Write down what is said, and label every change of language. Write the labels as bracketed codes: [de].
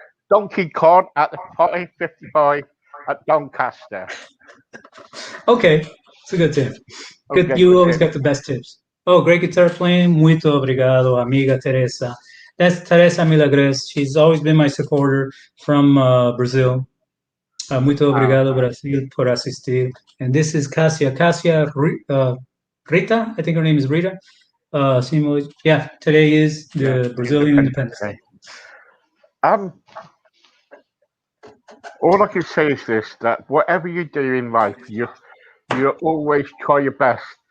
[en] Donkey Kong at the 4055 at Doncaster. Okay, it's a good tip. Good, Okay, you good always tip. got the best tips. Oh, great guitar playing. [pt] Muito obrigado, amiga Teresa. [en] That's Teresa Milagres. She's always been my supporter from Brazil. [pt] Muito obrigado, Brasil, por assistir. [en] And this is Cassia. Cassia Rita, I think her name is Rita. Yeah, today is the Brazilian Independence Day. Um, all I can say is this: that whatever you do in life, you always try your best.